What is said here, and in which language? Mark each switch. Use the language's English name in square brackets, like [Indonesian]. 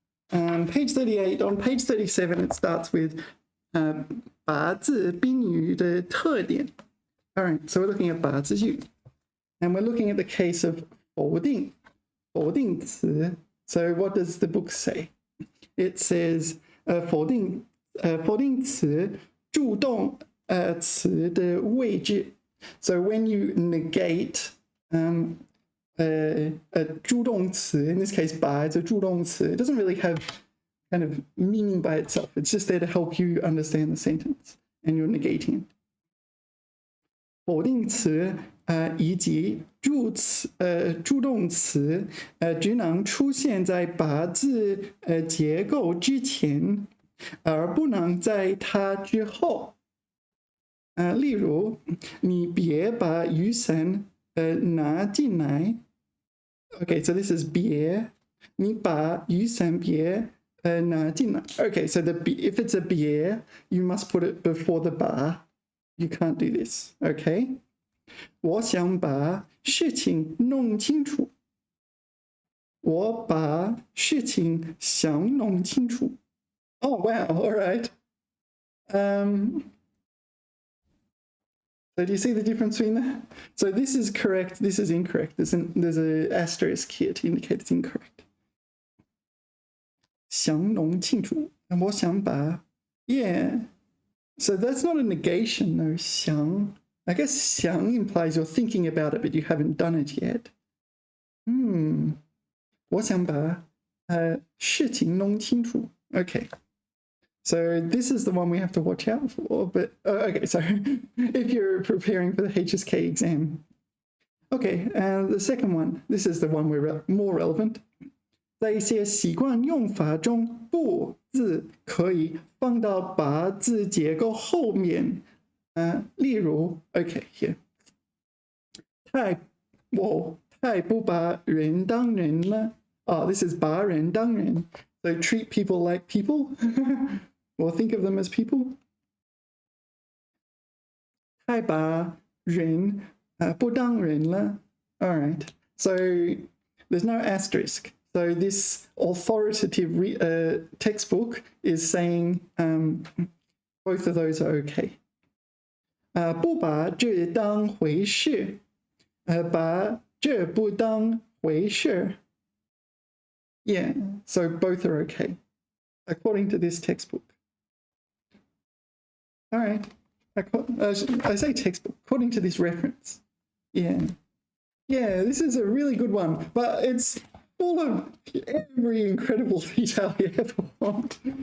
[English] Page 38. On page 37, it starts with [Chinese] 把字宾语的特点. [English] All right. So we're looking at 把字语, and we're looking at the case of 否定词. So what does the book say? It says [Chinese] 否定词助动词的位置. [English] So when you negate a 助动词, in this case 把 is a 助动词, it doesn't really have kind of meaning by itself. It's just there to help you understand the sentence, and you're negating it. [Chinese] 否定词以及助动词只能出现在把字结构之前，而不能在它之后。例如，你别把雨伞拿进来。 [English] Okay, so this is 别， [Chinese] 你把雨伞别拿进来。 [English] Okay, so if it's a 别, you must put it before the 把. You can't do this. Okay. [Chinese] 我想把事情弄清楚。我把事情想弄清楚。 [English] Oh wow! All right. So do you see the difference between that? So this is correct, this is incorrect. There's an asterisk here to indicate it's incorrect. [Chinese] 想弄清楚，我想把, yeah. [English] So that's not a negation though, 想. I guess 想 implies you're thinking about it, but you haven't done it yet. [Chinese] 我想把事情弄清楚.Okay. [English] So this is the one we have to watch out for. But okay, so if you're preparing for the HSK exam. Okay, the second one, this is the one we're more relevant. [Chinese] 在一些习惯用法中，不字可以放到把字结构后面。例如 ， [English] okay here， [Chinese] 太不把人当人了。 [English] Oh, this is [Chinese] 把人当人。 [English] So treat people like people, or think of them as people. [Chinese] 太把人不当人了。 [English] All right. So there's no asterisk. So this authoritative textbook is saying both of those are okay. [Chinese] 不把这当回事，把这不当回事。 [English] Yeah, so both are okay, according to this textbook. All right, I say textbook, according to this reference. Yeah, this is a really good one, but it's full of every incredible detail you ever want.